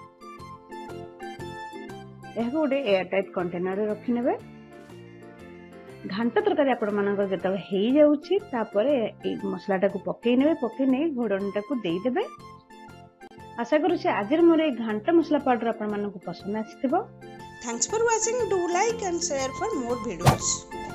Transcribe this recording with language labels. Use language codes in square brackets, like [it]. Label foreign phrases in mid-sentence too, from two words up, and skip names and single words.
[or] ଏହାକୁ ଗୋଟେ [en] air tight container [or] ରେ ରଖି ନେବେ। ଘାଣ୍ଟ ତରକାରୀ ଆପଣ ମାନଙ୍କର ଯେତେବେଳେ ହେଇ ଯାଉଛି ତାପରେ ଏ ମସଲାଟା କୁ ପକେଇ ନେବେ। ପକେଇ ନେଇ ଘୋଡଣୀଟା କୁ ଦେଇ ଦେବେ। ଆଶା କରୁଛି ଆଜି ମୋର ଏ ଘାଣ୍ଟ ମସଲା ପାଉଡର ଆପଣ ମାନଙ୍କ ପସନ୍ଦ ଆସିଥିବ। [en] Thanks for watching. Do like and share for more videos.